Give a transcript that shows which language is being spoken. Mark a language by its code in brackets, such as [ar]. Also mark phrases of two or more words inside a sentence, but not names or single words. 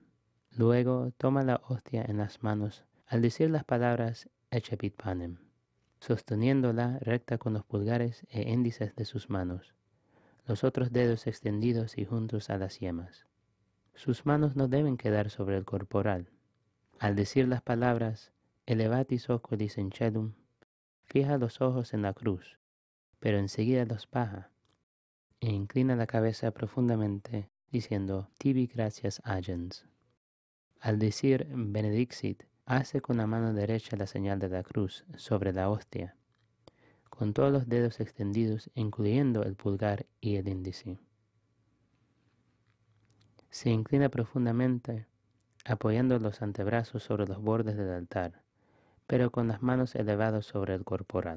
[es] Luego toma la hostia en las manos al decir las palabras [la] Eccepit Panem, [es] sosteniéndola recta con los pulgares e índices de sus manos, los otros dedos extendidos y juntos a las yemas. Sus manos no deben quedar sobre el corporal. Al decir las palabras [la] Elevatis oculis in caelum, [es] fija los ojos en la cruz, pero enseguida los baja e inclina la cabeza profundamente, diciendo [la] Tibi gratias agens. [es] Al decir Benedixit, hace con la mano derecha la señal de la cruz sobre la hostia, con todos los dedos extendidos, incluyendo el pulgar y el índice. Se inclina profundamente, apoyando los antebrazos sobre los bordes del altar, pero con las manos elevadas sobre el corporal.